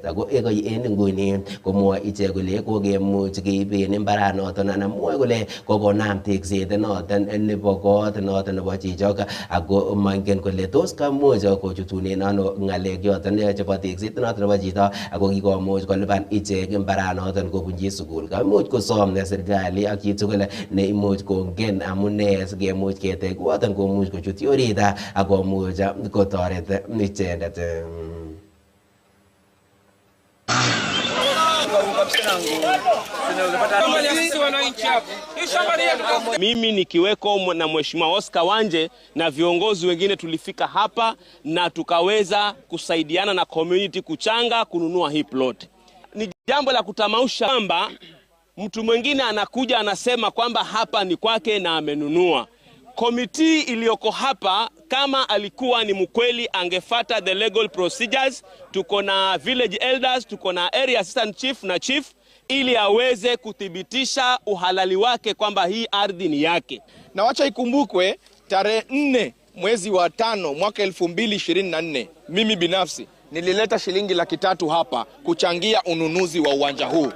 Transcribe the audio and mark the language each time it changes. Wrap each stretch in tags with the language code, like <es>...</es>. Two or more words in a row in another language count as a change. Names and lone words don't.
<kln>Ako en nguni komwoe ichek kole kokemuch keiben mbaranoton anan mwoe kole kokonam tekset noton nebo kot noton nebo chichok ako mongen kole tos kamuch kochutunen ano ng'alek choton chebo tekset noton nebo chito ako kikomuch kolipan ichek mbaranoton kobunji sukul. Kamuch kosom serikali ak chitugul neimuch kongen amune sikemuch ketech koyoton komuch kochut orit ak komuch kotoret icheket.</kln> <sw>Mimi nikiweko na Mheshimiwa Oscar Wanje na viongozi wengine tulifika hapa na tukaweza kusaidiana na community kuchanga kununua hii plot. Ni jambo la kutamausha kwamba mtu mwingine anakuja anasema kwamba hapa ni kwake na amenunua. Committee iliyoko hapa kama alikuwa ni mkweli angefata</sw> <en>the legal procedures.</en> <sw>Tuko na</sw> <en>village elders,</en> <sw>tuko na</sw> <en>area assistant chief</en> <sw>na chief ili aweze kuthibitisha uhalali wake kwamba hii ardhi ni yake. Na wacha ikumbukwe tarehe 4 mwezi wa 5 mwaka 2024 mimi binafsi nilileta shilingi 300,000 hapa kuchangia ununuzi wa uwanja huu.</sw>